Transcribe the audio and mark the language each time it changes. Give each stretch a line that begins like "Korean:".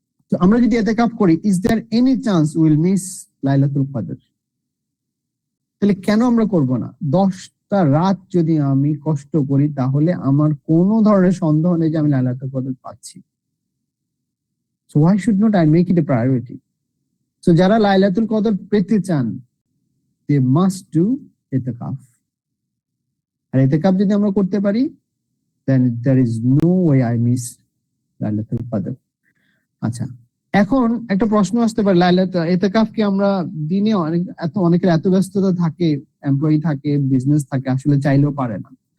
Bangla: তো আমরা যদি ইতিকাফ করি,
English: Is there any chance will miss লাইলাতুল কদর?
Bangla: তাহলে কেন আমরা করব না? 10টা রাত যদি আমি কষ্ট করি, তাহলে আমার কোনো ধরনের সন্দেহ নেই যে আমি লাইলাতুল কদর পাচ্ছি।
English: So why should not I make it a priority?
Bangla: So যারা লাইলাতুল কদর পেতে চান,
English: they must do ইতিকাফ।
Bangla: আর ইতিকাফ যদি আমরা করতে পারি,
English: then there is no way I miss লাইলাতুল কদর।
Bangla: আচ্ছা, এখন একটা প্রশ্ন আসতে পারে, ইতিকাফ কি আমরা দিনে অনেকের এত ব্যস্ততা থাকে, এমপ্লয়ি থাকে, বিজনেস থাকে, আসলে চাইলেও পারে না।